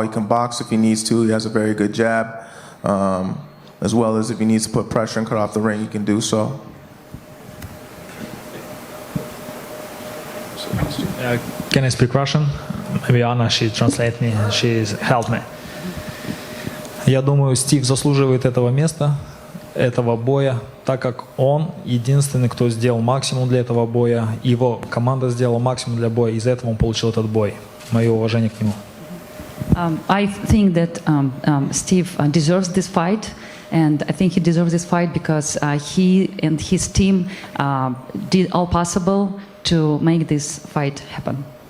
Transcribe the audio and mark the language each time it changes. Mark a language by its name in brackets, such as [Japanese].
[English] He can box if he needs to. He has a very good jab, as well as if he needs to put pressure and cut off the ring, he can do so. Can I speak Russian? Maybe Anna, she translate me, she helped me. [Russian] Я думаю, Стив заслуживает этого места, этого боя, так как он единственный, кто сделал максимум для этого боя. Его команда сделала максимум для боя, из-за этого он получил этот бой. Мое уважение к нему. [English] I think that Steve deserves this fight, and I think he deserves this fight because he and his team did all possible to make this fight happen.